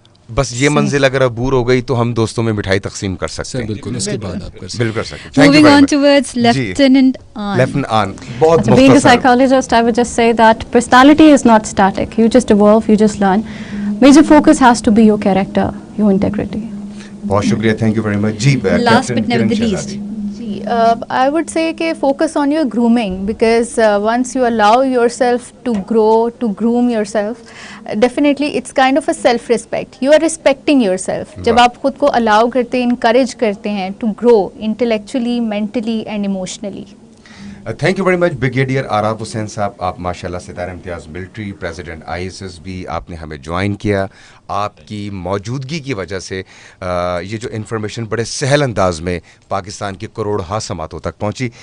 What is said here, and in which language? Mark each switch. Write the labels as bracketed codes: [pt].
[ur] بس یہ منزل اگر عبور ہو گئی تو ہم دوستوں میں مٹھائی تقسیم کر سکتے ہیں. بالکل اس کے بعد آپ کر بالکل سکتے. [en] Moving on towards Lieutenant An. [ur] Lieutenant An, بہت [en] Being a [ur] مختصر. [en] psychologist, I would just say that personality is not static. You just evolve, you just learn. Major focus has to be your character, your integrity. [ur] بہت شکریہ, [en] Thank you very much. [ur] جی [en] Last but never the least. I would say کہ focus on your grooming, because once you allow yourself to grow, to groom yourself, definitely it's kind of a self-respect. You are respecting yourself. [ur] جب آپ خود کو allow کرتے ہیں, encourage کرتے ہیں [en] to grow intellectually, mentally and emotionally. Thank you very much brigadier Arab Hussain Sahab. [ur] آپ ماشاء اللہ ستارہ امتیاز ملٹری, پریزیڈنٹ ISSB, آپ نے ہمیں جوائن کیا. آپ کی موجودگی کی وجہ سے یہ جو انفارمیشن بڑے سہل انداز میں پاکستان کے کروڑہا سماعتوں تک پہنچی.